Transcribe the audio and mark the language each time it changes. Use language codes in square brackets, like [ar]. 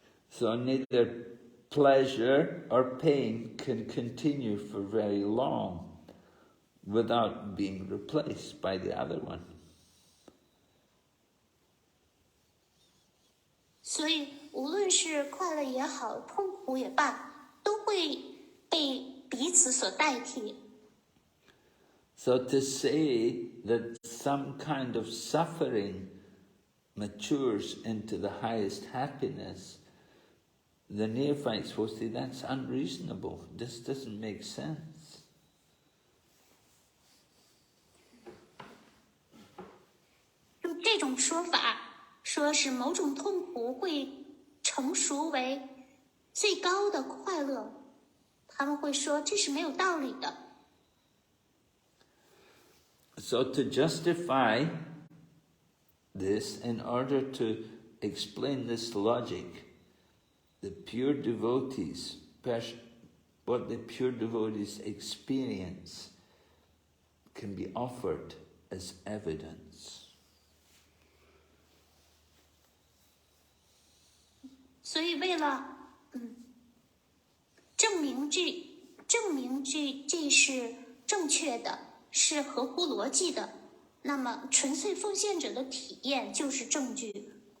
[en] So neither pleasure or pain can continue for very long without being replaced by the other one. [zh] 所以无论是快乐也好，痛苦也罢，都会被彼此所代替。 [en] So to say that some kind of suffering matures into the highest happiness, the neophytes will say that's unreasonable. This doesn't make sense. [zh] 用这种说法，说是某种痛苦会成熟为最高的快乐，他们会说这是没有道理的。 [en] So to justify this, in order to explain this logic, the pure devotees, what the pure devotees experience can be offered as evidence. [zh] 所以为了证明这是正确的，是合乎逻辑的，那么纯粹奉献者的体验就是证据。